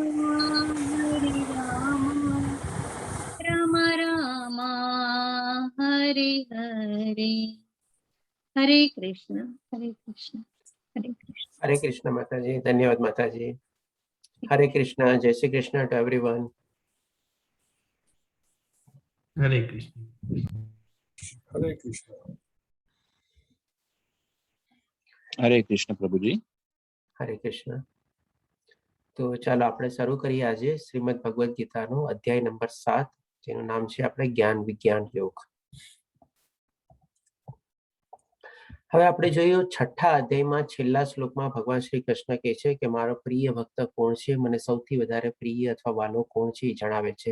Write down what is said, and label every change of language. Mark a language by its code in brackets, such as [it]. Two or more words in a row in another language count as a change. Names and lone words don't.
[sa] राम राम हरे हरे, हरे कृष्ण हरे कृष्ण हरे कृष्ण। [hi] हरे कृष्ण माताजी, धन्यवाद माताजी। हरे कृष्ण, जय श्री कृष्ण [en] to everyone. [hi] हरे कृष्ण। हरे कृष्ण। [gu] હરે કૃષ્ણ પ્રભુજી. હરે કૃષ્ણ। તો ચાલો આપણે શરૂ કરીએ આજે શ્રીમદ ભગવદ ગીતાનો અધ્યાય નંબર 7, જેનું નામ છે આપણે જ્ઞાન વિજ્ઞાન યોગ। હવે આપણે જોયું છઠ્ઠા અધ્યાયમાં છેલ્લા શ્લોકમાં ભગવાન શ્રી કૃષ્ણ કહે છે કે મારો પ્રિય ભક્ત કોણ છે, મને સૌથી વધારે પ્રિય અથવા વાલો કોણ છે એ જણાવે છે।